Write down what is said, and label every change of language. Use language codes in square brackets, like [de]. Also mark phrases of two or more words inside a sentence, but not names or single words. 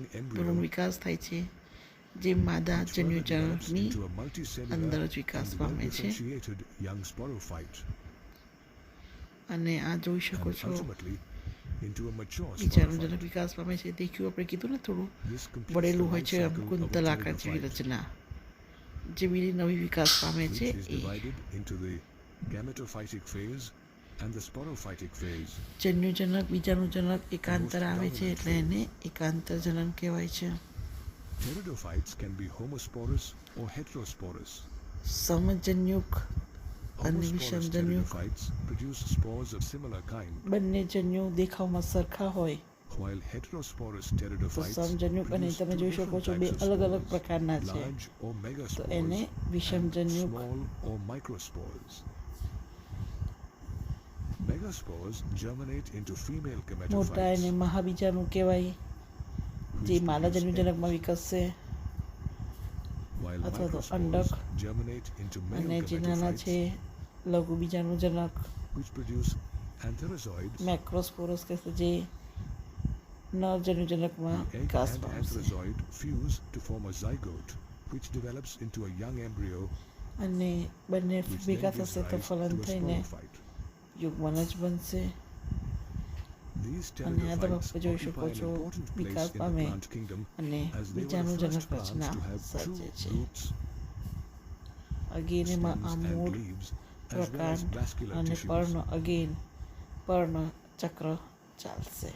[gu] ભ્રૂણ [en] embryo, [gu] વિકાસ થાય છે, જે માદા [en] which further develops [gu] જન્યુજનકની [en] into a multicellular [gu] અંદર જ વિકાસ [en] and [gu] પામે છે. [en] well-differentiated young sporophyte, [gu] અને આ જોઈ શકો [en] and [gu] છો [en] ultimately into a mature [gu] બીજાણુજનક [en] sporophyte. [gu] વિકાસ પામે છે. દેખ્યું આપણે કીધું ને થોડું [en] This completes the [gu] વળેલું હોય [en] life [gu] છે [en] cycle of a [gu] કુંતલાકાર જેવી [en] pteridophyte, [gu] રચના, જેવી નવી વિકાસ પામે [en] which [gu] છે [en] is [gu] એ. [en] divided into the gametophytic phase and the sporophytic phase. [gu] જન્યુજનક બીજાણુજનક એકાંતર આવે છે એટલે એને એકાંતર જનન કહેવાય છે. [en] Pteridophytes can be homosporous or heterosporous. [gu] સમજન્યુક અને [en] Homosporous [gu] વિષમજન્યુક [en] pteridophytes produce spores of similar kind, [gu] બંને જન્યુ દેખાવમાં સરખા હોય, [en] while heterosporous [gu] તો [en] pteridophytes [gu] સમજન્યુક અને [en] produce [gu] તમે [en] two [gu] જોઈ શકો [en] different [gu] છો બે [en] types of [gu] અલગ અલગ [en] spores, [gu] પ્રકારના છે. [en] large or [gu] તો [en] megaspores [gu] એને [en] and [gu] વિષમજન્યુક, [en] small or microspores. Megaspores germinate into female [gu] મોટા એને [en] gametophytes, [gu] મહાબીજાણુ કહેવાય, જે [en] which [gu] માદા [en] produce [gu] જન્યુજનકમાં [en] eggs, [gu] વિકસશે, [en] while [gu] અથવા તો [en] microspores [gu] અંડક, [en] germinate into male [gu] અને જે નાના છે [en] gametophytes, [gu] લઘુ બીજાણુજનક [en] which produce antherozoids. [gu] મેક્રોસ્પોરસ કહેશે, જે નર જન્યુજનકમાં [en] The egg [gu] વિકાસ [en] and [gu] પામશે. [en] antherozoid fuse to form a zygote, which develops into a young embryo, [gu] અને બંને [en] which [gu] ભેગા [en] then gives [gu] થશે તો [en] rise [gu] ફલન [en] to a [gu] થઈને [en] sporophyte. [gu] યુગ્મનજ બનશે. [en] These [gu] અને આ તમે [en] pteridophytes [gu] જોઈ [en] occupy [gu] શકો [en] an [gu] છો [en] important place [gu] વિકાસ [en] in the [gu] પામે [en] plant kingdom [gu] અને [en] as they were the [gu] બીજાણુજનક [en] first plants [gu] રચના [en] to have true [gu] સર્જે છે. [en] roots, [gu] અગેન એમાં [en] stems [gu] આ [en] and [gu] મૂળ, [en] leaves, as well as [gu] પ્રકાંડ [en] vascular [gu] અને [en] tissues. [gu] પર્ણ, અગેન પર્ણ ચક્ર ચાલશે.